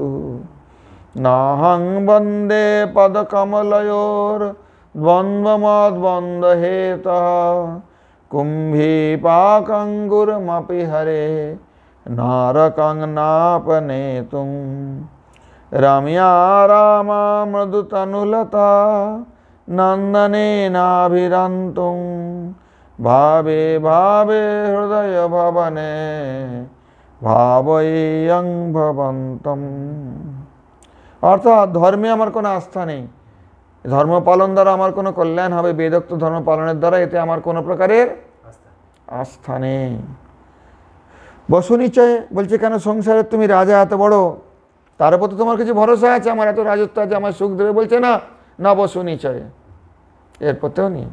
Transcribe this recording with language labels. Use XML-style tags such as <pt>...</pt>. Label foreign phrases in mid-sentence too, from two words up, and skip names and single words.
<sa>नाहं वन्दे पदकमलयोर्द्वन्द्वमद्वन्द्वहेतः कुम्भीपाकङ्गुरमपि हरे नारकं नापनेतुं। रम्या रामा मृदुतनुलता नन्दनेनाभिरन्तुं भावे भावे हृदय भवने ভাবয়ং ভবন্তম।</sa> <bn>অর্থাৎ ধর্মে আমার কোনো আস্থা নেই, ধর্ম পালন দ্বারা আমার কোনো কল্যাণ হবে, বেদোক্ত ধর্ম পালনের দ্বারা এতে আমার কোনো প্রকারের আস্থা নেই। বসু নিশ্চয় বলছে, কেন সংসারে তুমি রাজা এত বড়, তার উপর তো তোমার কিছু ভরসা আছে, আমার এত রাজত্ব আছে, আমার সুখ দেবে, বলছে না, না বসু নিশ্চয়, এরপরতেও নেই।</bn>